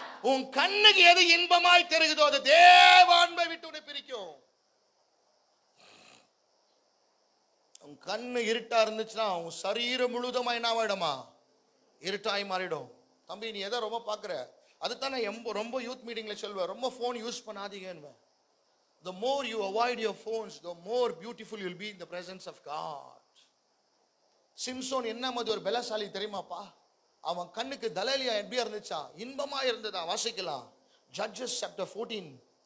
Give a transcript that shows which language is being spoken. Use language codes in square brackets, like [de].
[ta] உன் கண்ணுக்கு எது இன்பமாய் தெரியுதோ அது தேவ அன்பை விட்டு உன்னை பிரிக்கும். உன் கண்ணு இருட்டா இருந்துச்சுன்னா உன் சரீரம் முழுவதுமா என்ன ஆயிடுமா? இருட்டாய் மாறிடும். தம்பி, நீ எதை ரொம்ப பாக்குற? அதுதான் நான் ரொம்ப யூத் மீட்டிங்ல சொல்வேன், ரொம்ப போன் யூஸ் பண்ணாதீங்க. [en] The more you avoid your phones, the more beautiful you'll be in the presence of God. [ta] Samson என்ன மாதிரி ஒரு பலசாலி தெரியுமாப்பா? அவன் கண்ணுக்கு தலலியா எப்படியா இருந்துச்சா? இன்பமா இருந்ததா? வாசிக்கலாம், [en] Judges chapter 14.